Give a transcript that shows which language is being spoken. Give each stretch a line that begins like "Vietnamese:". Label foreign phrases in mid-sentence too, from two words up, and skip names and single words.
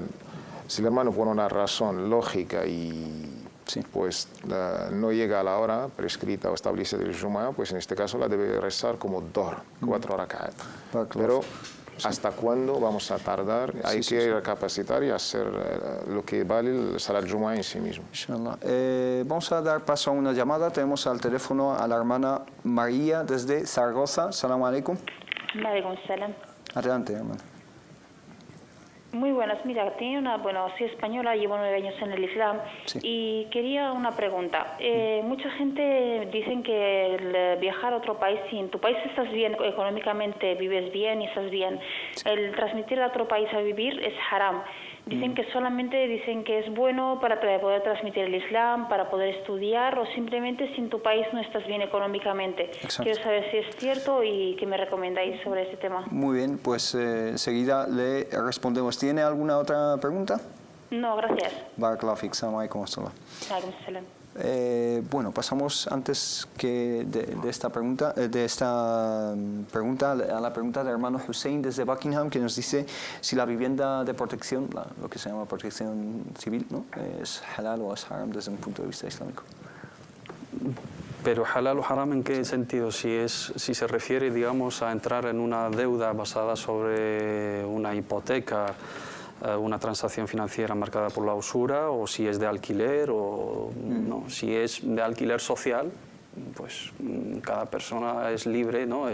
Spanish: Si el hermano por una razón lógica y pues no llega a la hora prescrita o establecida del Jumu'ah, pues en este caso la debe rezar como Dohr, 4 rak'at. Pero ¿hasta cuándo vamos a tardar? Hay que recapacitar y hacer lo que vale el
Arabic: صلاة الجمعة
Spanish: en sí mismo. Vamos a dar paso a una llamada. Tenemos al teléfono a la hermana María desde Zaragoza.
Arabic: سلام عليكم. عليكم سلام.
Spanish: Adelante, hermana. Muy buenas, mira, soy española, llevo 9 años en el Islam y quería una pregunta. Mucha gente dicen que el viajar a otro país, si en tu país estás bien económicamente, vives bien y estás bien, el transmitir a otro país a vivir es haram. Dicen que solamente que es bueno para poder transmitir el Islam, para poder estudiar o simplemente si en tu país no estás bien económicamente. Exacto. Quiero saber si es cierto y qué me recomendáis sobre este tema. Muy bien, pues enseguida le respondemos. ¿Tiene alguna otra pregunta? No, gracias.
Arabic: بارك الله فيك. السلام عليكم.
Spanish: Bueno, pasamos antes que de esta pregunta a la pregunta del hermano Hussein desde Buckingham, que nos dice si la vivienda de protección, lo que se llama protección civil, ¿no?, es halal o es haram desde un punto de vista islámico. Pero halal o haram, ¿en qué sentido? Si se refiere, digamos, a entrar en una deuda basada sobre una hipoteca, una transacción financiera marcada por la usura, o si es de alquiler o no. Si es de alquiler social, pues cada persona es libre, ¿no?